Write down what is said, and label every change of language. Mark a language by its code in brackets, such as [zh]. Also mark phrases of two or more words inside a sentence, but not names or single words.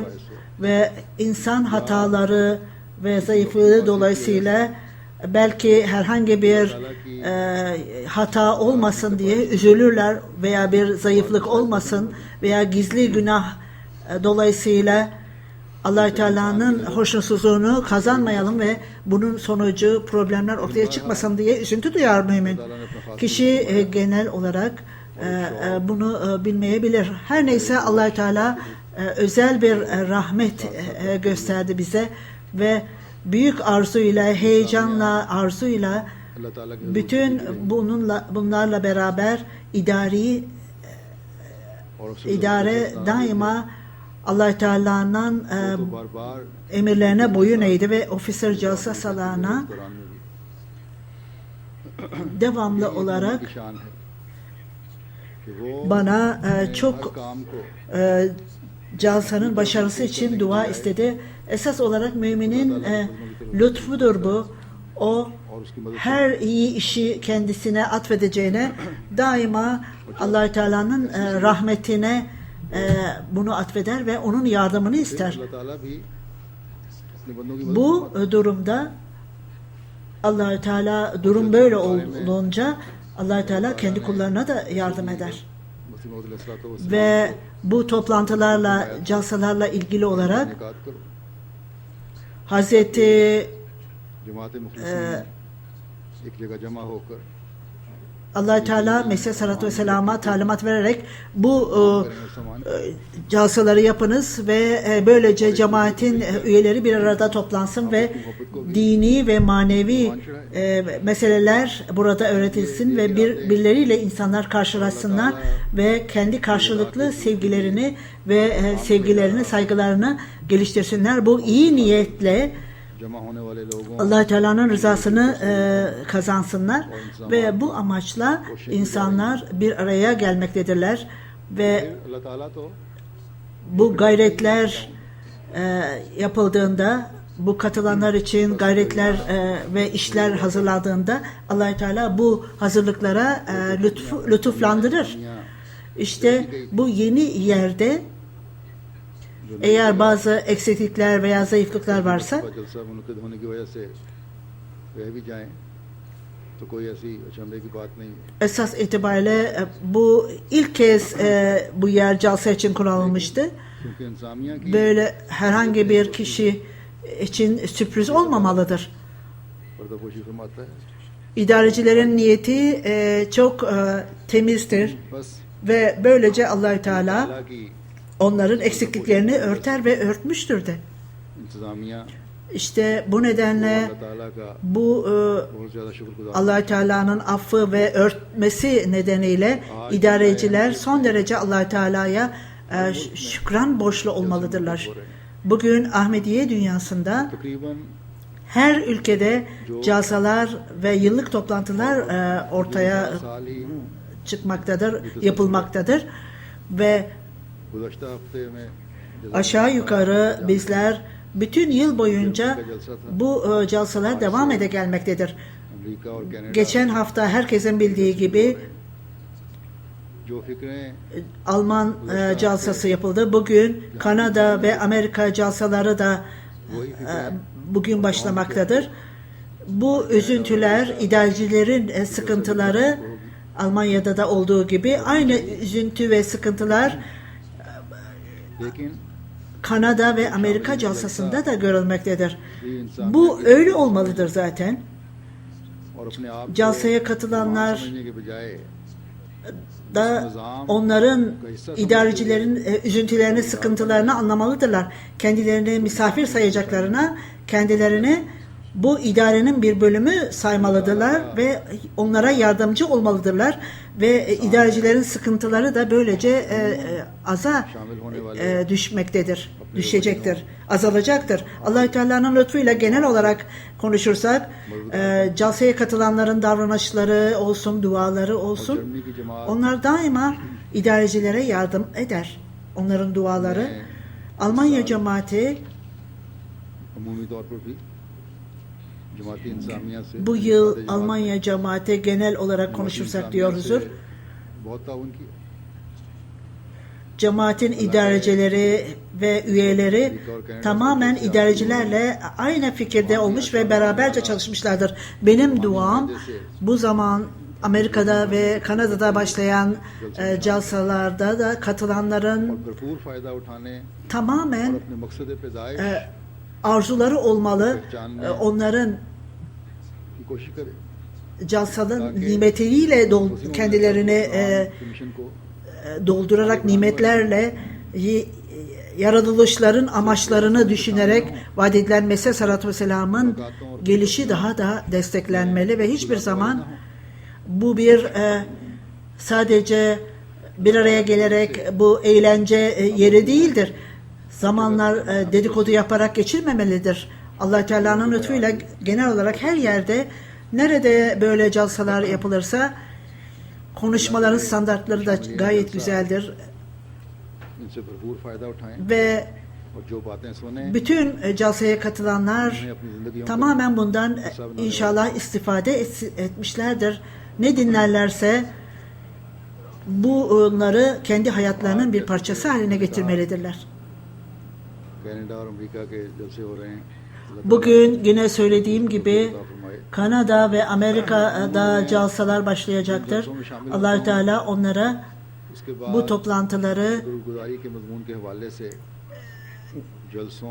[tr] ve insan hataları ve zayıflığı dolayısıyla belki herhangi bir hata olmasın diye üzülürler veya bir zayıflık olmasın veya gizli günah dolayısıyla Allah Teala'nın hoşnutsuzluğunu kazanmayalım ve bunun sonucu problemler ortaya çıkmasın diye üzüntü duyar mümin. Kişi genel olarak bunu bilmeyebilir. Her neyse Allah Teala özel bir rahmet gösterdi bize ve büyük arzuyla, heyecanla, arzuyla [ur] اللہ تعالیٰ کے [tr] bütün bunlarla beraber [ur] اور اس سے [tr] idare daima Allah Teala'nın [ur] تو بار بار [tr] emirlerine boyun eğdi ve officer casasalarına [ur] قرآن میں بھی [tr] devamlı olarak [ur] کی شان ہے کہ وہ [tr] bana [ur] हर [tr] çok [ur] کام کو [tr] Calsanın başarısı için dua istedi. Esas olarak müminin lütfudur bu. O [ur] اور اس کی مدد [tr] her iyi işi kendisine atfedeceğine daima Allah Teala'nın rahmetine bunu atfeder ve onun yardımını [ur] से [tr] ister. [ur] اللہ تعالیٰ بھی اپنے بندوں کی مدد [tr] Bu durumda Allah Teala durum böyle olunca Allah Teala kendi kullarına da yardım eder. [ur] مسیح موعود علیہ الصلوٰۃ [tr] Ve bu toplantılarla, calsalarla ilgili olarak [ur] نکات کرو [tr] Hazreti [ur] جماعت مخلصین ایک جگہ جمع ہو کر [tr] Allah Teala Mesih Aleyhisselatü Vesselam'a talimat vererek bu calsaları yapınız ve böylece cemaatin üyeleri bir arada toplansın ve dini ve manevi meseleler burada öğretilsin ve birbirleriyle insanlar karşılaşsınlar ve kendi karşılıklı sevgilerini ve sevgilerini, saygılarını geliştirsinler. Bu iyi niyetle [ur] جمع ہونے والے لوگوں [tr] Allah Teala'nın rızasını kazansınlar ve bu amaçla insanlar bir araya gelmektedirler ve [ur] اللہ تعالیٰ تو [tr] bu gayretler yapıldığında, bu katılanlar için gayretler ve işler hazırladığında Allah Teala bu hazırlıklara lütuflandırır. İşte bu yeni yerde eğer bazı eksiklikler veya zayıflıklar varsa [ur] جلسہ منعقد ہونے کی وجہ سے رہ بھی جائیں تو کوئی ایسی اچنبھے کی بات نہیں ہے [tr] esas itibariyle bu ilk kez bu yer calsa için kullanılmıştı. [ur] کیونکہ انسامیہ کی [tr] Böyle herhangi bir kişi için sürpriz olmamalıdır. [ur] پردہ پوشی فرماتا ہے [tr] İdarecilerin niyeti çok temizdir [ur] बस [tr] ve böylece Allah Teala [ur] اللہ کی [tr] onların eksikliklerini örter ve örtmüştür de. [ur] इंतजामिया [tr] İşte bu nedenle [ur] اللہ تعالیٰ کا [tr] bu [ur] بہت زیادہ شکرگزار [tr] Allah Teala'nın affı ve örtmesi nedeniyle idareciler son derece Allah Teala'ya şükran borçlu olmalıdırlar. Bugün Ahmediye dünyasında [ur] तकरीबन [tr] her ülkede calsalar ve yıllık toplantılar ortaya [ur] سال ہی [tr] çıkmaktadır, yapılmaktadır ve [ur] گزشتہ ہفتے میں [tr] aşağı yukarı bizler bütün yıl boyunca bu calsalar devam ede gelmektedir. [ur] امریکہ اور کینیڈا [tr] Geçen hafta herkesin bildiği gibi [ur] جو فکریں [tr] Alman calsası yapıldı. Bugün Kanada ve Amerika calsaları da bugün başlamaktadır. Bu üzüntüler, idarecilerin sıkıntıları Almanya'da da olduğu gibi aynı üzüntü ve sıkıntılar [ur] लेकिन [tr] Kanada ve Amerika calsasında da görülmektedir. [ur] یہ انسان [tr] Bu öyle olmalıdır zaten. [ur] اور اپنے آپ کو [tr] Calsaya [ur] महान [tr] katılanlar [ur] سمجھنے کے بجائے [tr] da onların idarecilerin üzüntülerini, sıkıntılarını anlamalıdırlar. Kendilerini misafir sayacaklarına kendilerini bu idarenin bir bölümü saymalıdırlar ve onlara yardımcı olmalıdırlar ve idarecilerin sıkıntıları da böylece aza [ur] شامل ہونے والے [tr] düşecektir, azalacaktır. Allah-u Teala'nın lütfuyla genel olarak konuşursak, calsaya katılanların davranışları olsun, duaları olsun, [ur] جرمنی کی جماعت [tr] onlar daima idarecilere yardım eder. Onların duaları. Almanya cemaati [ur] عمومی طور پر بھی جماعتی انسامیہ سے [tr] bu yıl Almanya cemaati genel olarak konuşursak diyoruzdur. [ur] بہت تعاون کیا [tr] Cemaatin idarecileri ve üyeleri tamamen idarecilerle aynı fikirde olmuş ve beraberce çalışmışlardır. Benim duam bu zaman Amerika'da ve Kanada'da başlayan jalsalarda da katılanların [ur] اور بھرپور فائدہ اٹھانے اور [tr] tamamen [ur] اپنے مقصد پیدائش [tr] arzuları olmalı. Onların [ur] کی کوشش کریں [tr] jalsanın nimetiyle kendilerini [ur] مشن کو [tr] doldurarak nimetlerle yaratılışların amaçlarını düşünerek vaat edilen Mesih Aleyhisselatü Vesselam'ın gelişi daha da desteklenmeli ve hiçbir zaman bu bir sadece bir araya gelerek bu eğlence yeri değildir. Zamanlar dedikodu yaparak geçirmemelidir. Allah Teala'nın lütfuyla genel olarak her yerde nerede böyle jalsalar yapılırsa konuşmaların standartları da gayet güzeldir [ur] ان سے بھرپور فائدہ اٹھائیں [tr] ve [ur] اور جو باتیں سنے [tr] bütün jalsaya katılanlar [ur] انہیں اپنی زندگی [tr] tamamen bundan inşallah istifade etmişlerdir. Ne dinlerlerse bunları kendi hayatlarının bir parçası haline getirmelidirler. [ur] کینیڈا اور امریکہ کے جلسے ہو رہے ہیں [tr] Bugün yine söylediğim gibi Kanada ve Amerika'da jalsalar başlayacaktır. Allah Teala onlara [ur] اس کے بعد [tr] bu toplantıları [ur] گزاری کے مضمون کے حوالے سے جلسوں